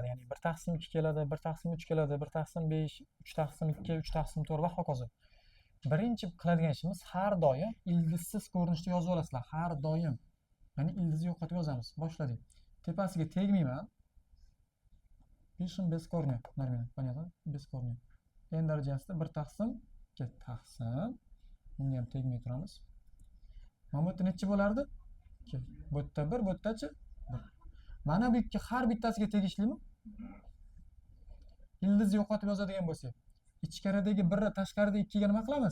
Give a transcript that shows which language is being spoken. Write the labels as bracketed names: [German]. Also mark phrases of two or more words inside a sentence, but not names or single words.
[Uzbek] Ya'ni 1 taqsim 2 keladi, 1 taqsim 3 keladi, 1 taqsim 5, 3 taqsim 2, 3 taqsim 4 va hokazo. Birinchi qiladigan ishimiz har doim ildizsiz ko'rinishda yozib olasizlar. Har doim. Ya'ni ildizni yo'qotib yozamiz. Boshladik. Tepasiga tegmayman. [Russian] Пишем бескорня. Нормально. Понятно? Бескорня. [Uzbek] N darajasida 1 taqsim 2 taqsim. Bunga ham tegmay turamiz. Mana bu yerda necha bo'lardi? 2. Bu yerda 1, bu yerdachi? 1. Mana bu ikki har bittasiga tegishlimi? Ildizni yo'qotib yozadigan bo'lsak, ichkaridagi 1 tashqaridagi 2 ga nima qilamiz?